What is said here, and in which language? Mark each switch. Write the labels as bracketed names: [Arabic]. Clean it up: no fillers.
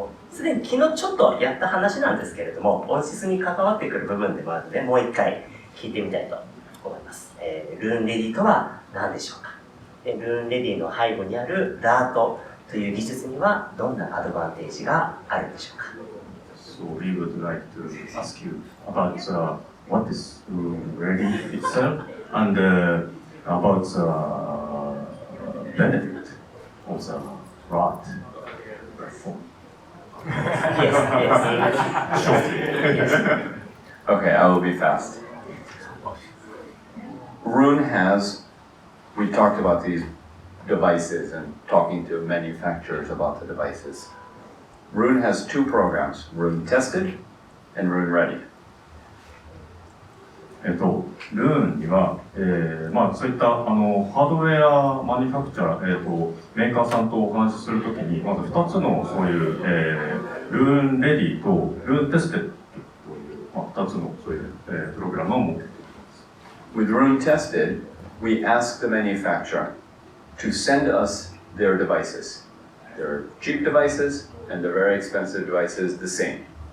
[Japanese] すでに昨日ちょっとやった話なんですけれども、音質に関わってくる部分でもあるので、もう一回聞いてみたいと思います。ルーンレディとは何でしょうか。でルーンレディの背後にあるダートという技術にはどんなアドバンテージがあるんでしょうか。 [English] So we would like to ask you about what is Roon Ready itself and about the benefit of the ROT platform. Yes. Okay, I will be fast. Roon has, we talked about these devices and talking to manufacturers about the devices. Roon has two programs, Roon Tested and Roon Ready. [Japanese] ルーンには、そういったハードウェアマニファクチャー、メーカーさんとお話しするときに、まず2つのそういう、ルーンレディとルーンテステッドという、2つのそういう、プログラムを設けています。 [English] With Roon Tested, we ask the manufacturer to send us their devices. Their cheap devices and their very expensive devices the same.